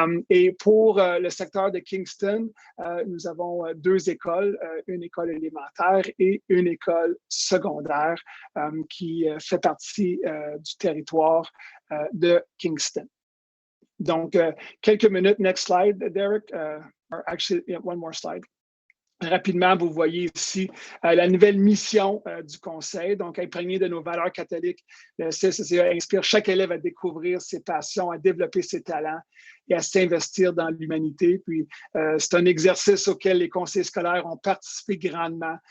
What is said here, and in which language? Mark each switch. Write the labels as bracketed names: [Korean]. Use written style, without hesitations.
[French] Et pour le secteur de Kingston, nous avons 2 écoles, une école élémentaire et une école secondaire qui fait partie du territoire de Kingston. Donc, quelques minutes. [English] Next slide, [French] Derek. [English] Or actually, yeah, one more slide. [French] Rapidement, vous voyez ici la nouvelle mission du Conseil, donc imprégnée de nos valeurs catholiques. Le CCCA inspire chaque élève à découvrir ses passions, à développer ses talents et à s'investir dans l'humanité. Puis, c'est un exercice auquel les conseillers scolaires ont participé grandement.